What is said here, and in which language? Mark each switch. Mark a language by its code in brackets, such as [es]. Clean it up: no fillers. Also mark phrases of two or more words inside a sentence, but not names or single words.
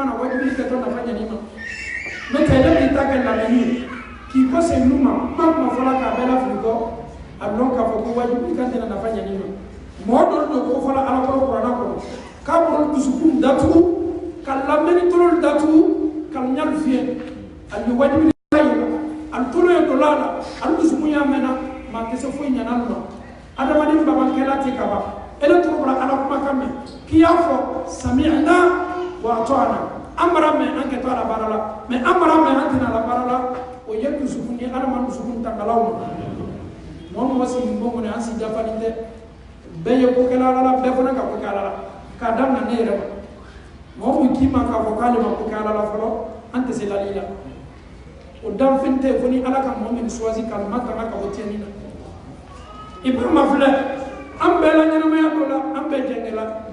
[bm] na wajibi kɛtɔ nafa ɲɛni ma n'o tɛ ne b'i ta kɛ lamɛnni ye k'i kɔ segin nu ma kuma fɔla k'a bɛɛ lafili kɔ a dɔn k'a fɔ ko wajibi ka tɛna nafa ɲɛni ma mɔgɔ dɔ don ko fɔla alakɔrɔ kuranna kɔnɔ k'a bolo dusukun datugu ka lamɛnni tololi datugu ka ɲali fiyɛ ani wajibi ka yɛlɛ ani tolo ye dɔ la ani dusukun y'a mɛnna maa tɛ se foyi ɲana ma adamaden babankɛla tɛ ka ban ele tɔgɔ bɔra ala kumakan mɛn k'i y'a fɔ [ar] سمعنا وأطعنا [bm] an bara mɛn an kɛtɔ a la baara la mɛ an bara mɛn an tɛna a la baara la o ye dusukun ye adama dusukun tangalaw ma mɔgɔ mɔgɔ sigi bon kɔnɔ an si dafalen tɛ bɛɛ ye ko kɛla ala la bɛɛ fana ka ko kɛ ala la k'a daminɛ ne yɛrɛ ma mɔgɔ min k'i ma k'a fɔ k'ale ma ko kɛ ala la fɔlɔ an tɛ se lali la o danfɛn tɛ fo ni ala ka mɔgɔ min choisi ka ma tanga ka bɔ tiɲɛni na i b'a ma filɛ an bɛɛ la ɲɛnamaya dɔ la an bɛɛ jɛngɛ la